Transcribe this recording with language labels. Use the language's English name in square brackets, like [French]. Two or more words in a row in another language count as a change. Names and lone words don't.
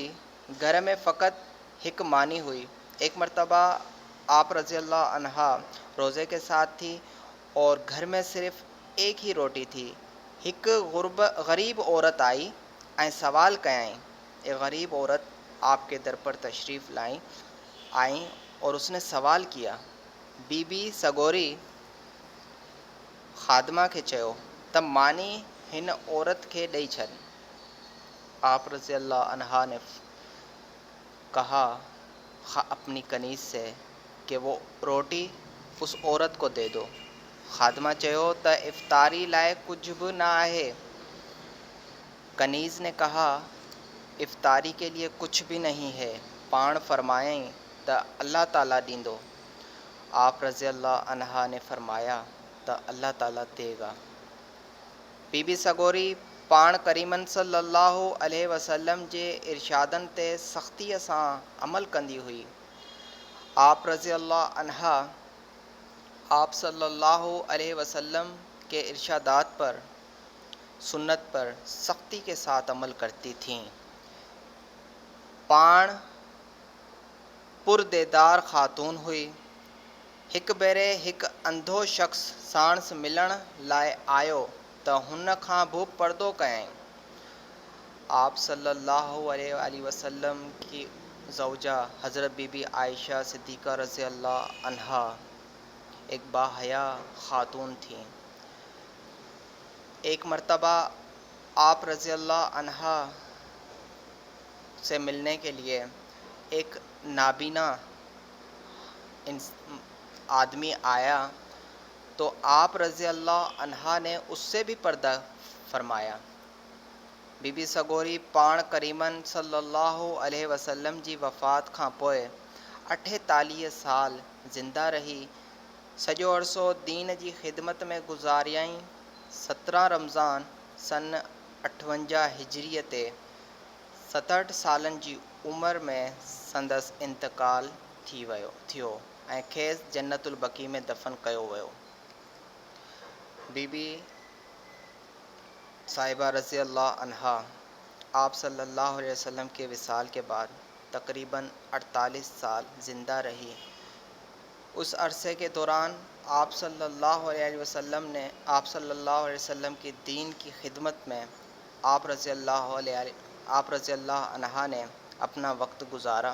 [Sindhi] घर में फ़क़त हिकु मानी हुई. [Urdu] ایک مرتبہ آپ [Arabic] رضي الله عنها [Urdu] روزے کے ساتھ تھی اور گھر میں صرف ایک ہی روٹی تھی. [Sindhi] हिकु गरीब औरत आई ऐं सवाल कयईं. [Urdu] ایک غریب عورت آپ کے در پر تشریف آئی اور اس نے سوال کیا. [Sindhi] बीबी सगोरी खादमा खे चयो त मानी हिन औरत खे ॾेई छॾ. [Urdu] آپ [Arabic] رضي الله عنها [Urdu] نے کہا اپنی کنیز سے کہ وہ روٹی اس عورت کو دے دو. [Sindhi] खादमा चयो त इफ्तारी लाइ कुछ भी ना आहे. [Urdu] کنیز نے کہا افطاری کے لیے کچھ بھی نہیں ہے. [Sindhi] पाण फरमायईं त अल्लाह ताला ॾींदो. [Urdu] آپ [Arabic] رضي الله عنها [Urdu] نے فرمایا ت اللہ تعالیٰ دے گا. [Sindhi] बीबी सगोरी पाण करीमन [Arabic] صلى الله عليه وسلم [Sindhi] जे इरशादनि ते सख़्तीअ सां अमल कंदी हुई. [Urdu] آپ [Arabic] رضي الله عنها [Urdu] آپ [Arabic] صلى الله عليه وسلم [Urdu] کے ارشادات پر سنت پر سختی کے ساتھ عمل کرتی تھیں. [Sindhi] पाण पुरदेदार ख़ातून हुई. हिकु भेरे हिकु अंधो शख़्स साणस मिलण लाइ आयो त हुन खां बि पर्दो कयईं. [Urdu] آپ [Arabic] صلى الله عليه وسلم [Urdu] کی زوجہ حضرت بی بی عائشہ صدیقہ [Arabic] رضي الله عنها [Urdu] ایک باحیا خاتون تھی. ایک مرتبہ آپ [Arabic] رضي الله عنها [Urdu] سے ملنے کے لیے ایک نابینا آدمی آیا تو آپ [Arabic] رضي الله عنها [Urdu] نے اس سے بھی پردہ فرمایا. [Sindhi] बीबी सगोरी पाण करीमन [Arabic] صلى الله عليه وسلم [Sindhi] जी वफ़ात खां पोइ 48 साल ज़िंदा रही. सॼो अरसो दीन जी ख़िदमत में गुज़ारियईं. 17 रमज़ान सन 58 हिजरीअ ते 67 सालनि जी उमिरि में संदसि इंतकाल थियो ऐं खेसि जन्नतुल बक़ी में दफ़न कयो वियो. [Urdu] بی بی صاحبہ [Arabic] رضي الله عنها [Urdu] آپ [Arabic] صلى الله عليه وسلم [Urdu] کے وصال کے بعد تقریباً 48 سال زندہ رہی. اس عرصے کے دوران آپ [Arabic] صلى الله عليه وسلم [Urdu] کی دین کی خدمت میں آپ [Arabic] رضي الله عنها [Urdu] نے اپنا وقت گزارا.